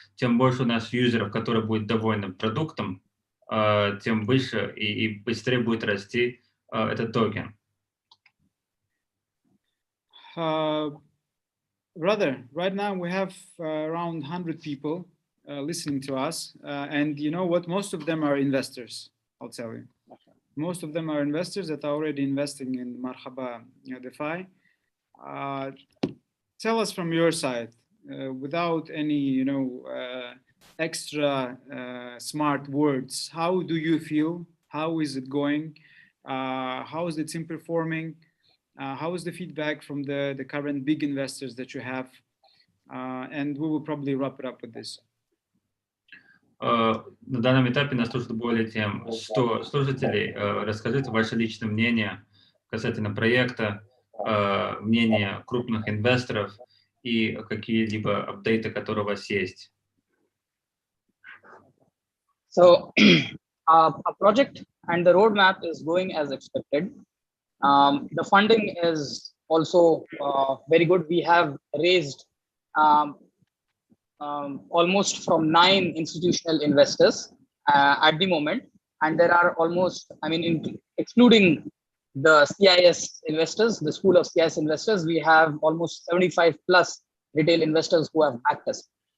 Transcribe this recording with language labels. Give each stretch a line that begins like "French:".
Russian: Тем больше у нас юзеров, которые будут довольны продуктом, тем выше и быстрее будет расти этот токен.
English: Brother, right now we have around 100 people listening to us, and you know what? Most of them are investors, I'll tell you. Most of them are investors that are already investing in Marhaba DeFi. Tell us from your side, without any, extra smart words, how do you feel? How is it going? How is the team performing? How is the feedback from the current big investors that you have? And we will probably wrap it up with this.
Russian: На данном этапе нас слушает более чем 100 слушателей. Расскажите ваше личное мнение касательно проекта, мнение крупных инвесторов и какие-либо апдейты, которые у вас есть.
English: So, our project and the roadmap is going as expected. The funding is also very good. We have raised almost from 9 institutional investors at the moment, and there are almost, excluding the CIS investors, the school of CIS investors, we have almost 75 plus retail investors who have backed us.